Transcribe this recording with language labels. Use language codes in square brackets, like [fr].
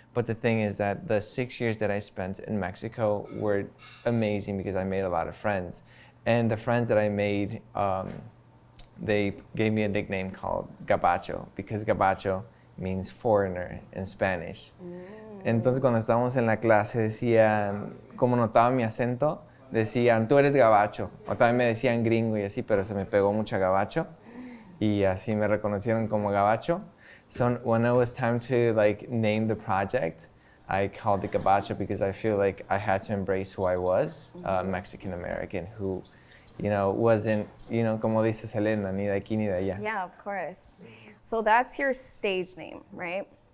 [en] But the thing is that the 6 years that I spent in Mexico were amazing because I made a lot of friends. And the friends that I made, they gave me a nickname called Gabacho because Gabacho means foreigner in Spanish. [es] Entonces cuando estábamos en la clase decían, como notaban mi acento, decían, tú eres gabacho. O también me decían gringo y así, pero se me pegó mucho a gabacho. Y así me reconocieron como gabacho. [en] So when it was time to like name the project, I called it Gabacho because I feel like I had to embrace who I was, Mexican American, who, you know, wasn't, you know, [es] como dice Selena, ni de aquí ni de allá. [en] Yeah, of course. So that's your stage name, right?